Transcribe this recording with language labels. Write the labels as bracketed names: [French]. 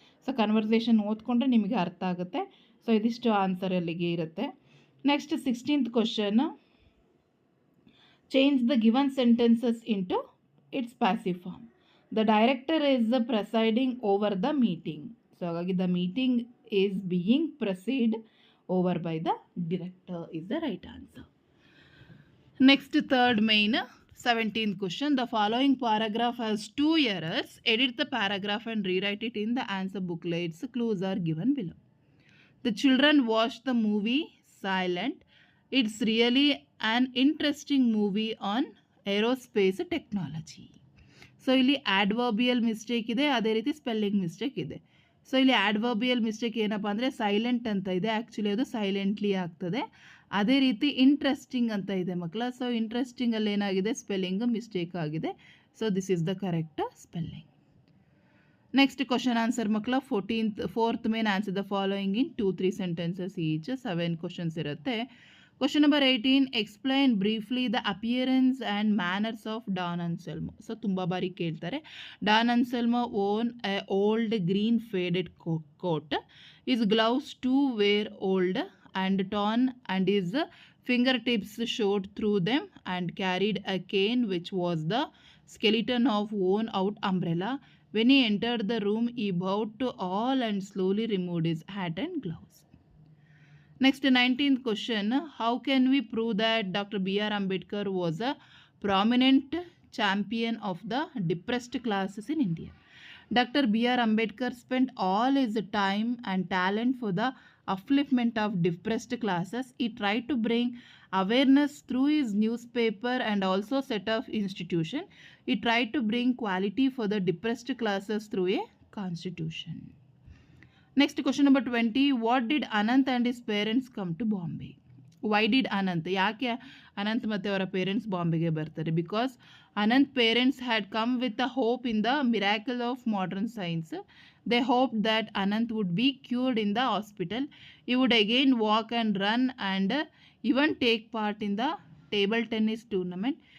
[Kannada] So conversation ಓದ್ಕೊಂಡ್ರೆ ನಿಮಗೆ ಅರ್ಥ ಆಗುತ್ತೆ. ಸೊ ಇದಿಷ್ಟು ಆನ್ಸರ್ ಅಲ್ಲಿಗೆ ಇರುತ್ತೆ. [English] Next 16th question, change the given sentences into its passive form. The director is presiding over the meeting. [Kannada] So ಹಾಗಾಗಿ [English] The meeting is being preside over by the director is the right answer. Next, third main 17th question, the following paragraph has 2 errors. Edit the paragraph and rewrite it in the answer booklets. Clues are given below. The children watched the movie Silent. It's really an interesting movie on aerospace technology. [Kannada] So ಇಲ್ಲಿ ಆಡ್ವರ್ಬಿಯಲ್ mistake ಇದೆ, ಅದೇ ರೀತಿ spelling mistake ಇದೆ. So ಇಲ್ಲಿ ಆಡ್ವರ್ಬಿಯಲ್ mistake ಏನಪ್ಪ ಅಂದರೆ silent ಅಂತ ಇದೆ, ಆ್ಯಕ್ಚುಲಿ ಅದು ಸೈಲೆಂಟ್ಲಿ ಆಗ್ತದೆ. ಅದೇ ರೀತಿ ಇಂಟ್ರೆಸ್ಟಿಂಗ್ ಅಂತ ಇದೆ ಮಕ್ಕಳ. ಸೊ ಇಂಟ್ರೆಸ್ಟಿಂಗಲ್ಲಿ ಏನಾಗಿದೆ, ಸ್ಪೆಲ್ಲಿಂಗ್ ಮಿಸ್ಟೇಕ್ ಆಗಿದೆ. [English] So this is the correct spelling. Next question answer ಮಕ್ಕಳ. 4th main answer the following in 2-3 sentences each. [Kannada] 7 questions ಇರುತ್ತೆ. [English] Question number 18, explain briefly the appearance and manners of Don Anselmo. [Kannada] So ತುಂಬ ಬಾರಿ ಕೇಳ್ತಾರೆ. [English] Don Anselmo own a old green faded coat. His gloves too were old and torn and his finger tips showed through them and carried a cane which was the skeleton of worn out umbrella. When he entered the room, he bowed to all and slowly removed his hat and gloves. Next, 19th question, how can we prove that Dr. B.R. Ambedkar was a prominent champion of the depressed classes in India? Dr. B.R. Ambedkar spent all his time and talent for the upliftment of depressed classes. He tried to bring awareness through his newspaper and also set of institution. He tried to bring quality for the depressed classes through a constitution. Next, question number 20, what did Anant and his parents come to Bombay? Why did Anant? [Kannada] ಯಾಕೆ ಅನಂತ್ ಮತ್ತು ಅವರ parents ಬಾಂಬೆಗೆ ಬರ್ತಾರೆ? [English] Because Anant parents had come with a hope in the miracle of modern science. They hope that Anant would be cured in the hospital. He would again walk and run and even take part in the table tennis tournament.